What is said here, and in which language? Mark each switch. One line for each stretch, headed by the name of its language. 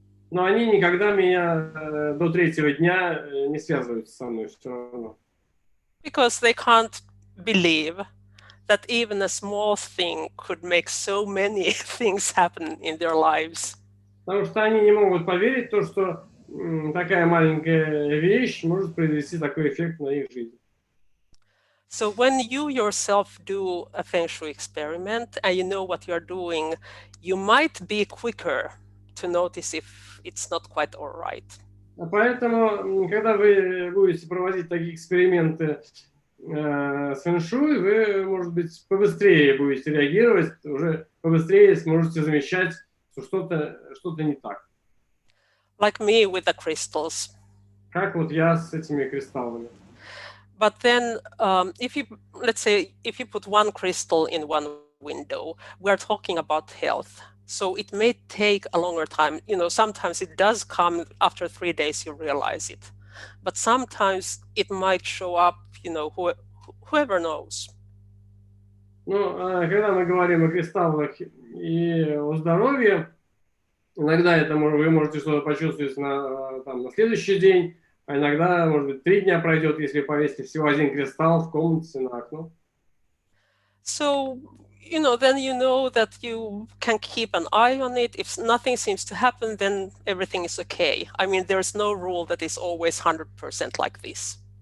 Russian: Но они никогда меня до 3-го дня не связываются со мной все равно.
English: Because they can't believe that even a small thing could make so many things happen in their lives.
Russian: Потому что они не могут поверить в то, что такая маленькая вещь может произвести такой эффект на их жизнь.
English: So when you yourself do a Fэн-шуй experiment and you know what you're doing, you might be quicker to notice if it's not quite all right.
Russian: Поэтому, когда вы будете проводить такие эксперименты с фэн-шуй, вы, может быть, побыстрее будете реагировать, уже побыстрее сможете замечать, что что-то не так.
English: Like me with the crystals.
Russian: Как вот я с этими кристаллами.
English: But then, let's say, if you put one crystal in one window, we're talking about health. So it may take a longer time. Sometimes it does come after 3 days, you realize it. But sometimes it might show up, whoever knows.
Russian: Ну, когда мы говорим о кристаллах и о здоровье, иногда вы можете что-то почувствовать на следующий день, а иногда, может быть, 3 дня пройдет, если повесите всего 1 кристалл в комнате на окно.
English: So, then you know that you can keep an eye on it. If nothing seems to happen, then everything is okay. I mean, there's no rule that is always 100% like this.